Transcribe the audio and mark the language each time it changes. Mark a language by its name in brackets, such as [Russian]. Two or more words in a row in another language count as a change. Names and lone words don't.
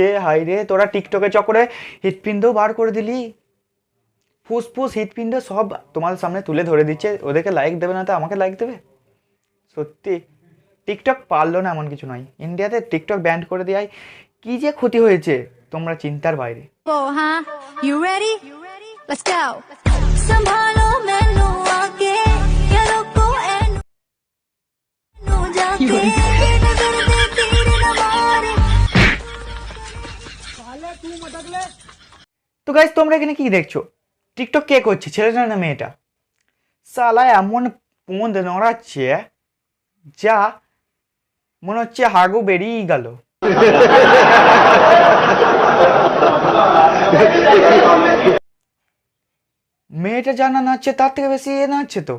[Bangla] হাই রে, তোরা টিকটকের চক্করে হৃৎপিণ্ড বার করে দিলি। ফুসফুস হৃৎপিণ্ড সব তোমাদের সামনে তুলে ধরে দিচ্ছে। ওদেরকে লাইক দেবে না তো আমাকে লাইক দেবে? সত্যি টিকটক পারলো না এমন কিছু নয়। ইন্ডিয়াতে টিকটক ব্যান করে দেওয়ায় কি যে ক্ষতি হয়েছে তোমরা চিন্তার বাইরে। [English] huh? You ready? Let's go. [Punjabi] ਸੰਭਾਲੋ ਮੈਨੂੰ ਆਕੇ ਯਾ ਰੋਕੋ ਏਨੂੰ ਜਾਕੇ ਨਜ਼ਰ ਦੇ ਤੀਰ ਨ ਮਾਰੇ [Bangla] তো গাইস, তোমরা এখানে কি দেখছো? টিকটক কে করছে, ছেলেটা না মেয়েটা? সালা এমন পোঁদ নড়াচ্ছে যা মনে হচ্ছে হাগু বেরিয়েই গেল। মেয়েটা যা না নাচছে তার থেকে বেশি এ নাচছে তো।